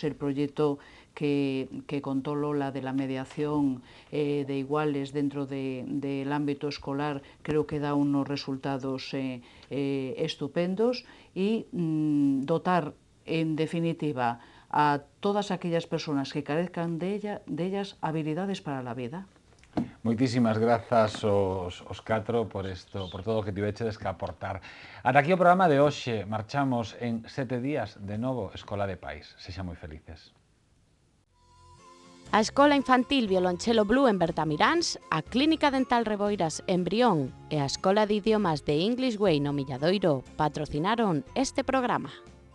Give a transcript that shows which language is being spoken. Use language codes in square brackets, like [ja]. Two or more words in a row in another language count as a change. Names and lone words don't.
[es] El proyecto que contó Lola de la mediación de iguales dentro del ámbito escolar creo que da unos resultados estupendos, y dotar en definitiva a todas aquellas personas que carezcan de ellas habilidades para la vida. [gl] Moitísimas grazas os catro por todo o que tivechedes que aportar. Ata aquí o programa de hoxe. Marchamos en 7 días de novo Escola de Pais. Sexan moi felices. A Escola Infantil Violonchelo Blue en Bertamiráns, a Clínica Dental Reboiras en Brión e a Escola de Idiomas de English Way no Milladoiro patrocinaron este programa.